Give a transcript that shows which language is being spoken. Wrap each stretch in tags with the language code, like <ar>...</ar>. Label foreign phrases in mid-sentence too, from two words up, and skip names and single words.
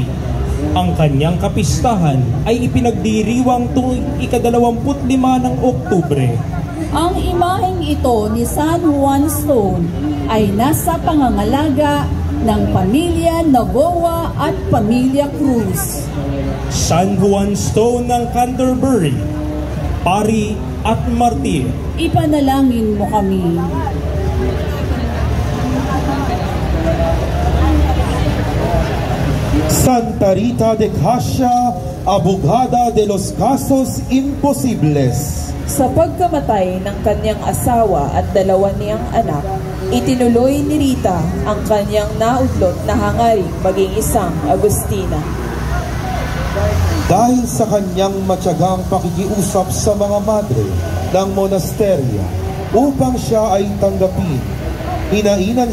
<tl>Ang kanyang kapistahan ay ipinagdiriwang tuwing ika-25 ng Oktubre. Ang imaheng ito ni San Juan Stone ay nasa pangangalaga ng pamilya Nogoa at pamilya Cruz. San Juan Stone ng Canterbury, Pari at Martir. Ipanalangin mo kami.</tl> <es>Santa Rita de Cassia, abogada de los casos imposibles.</es> <tl>Sa pagkamatay ng kanyang asawa at dalawa niyang anak, itinuloy ni Rita ang kanyang naudlot na hangaring maging isang Agustina. Dahil sa kanyang matyagang pakikiusap sa mga madre ng monasterya upang siya ay tanggapin, inainan</tl>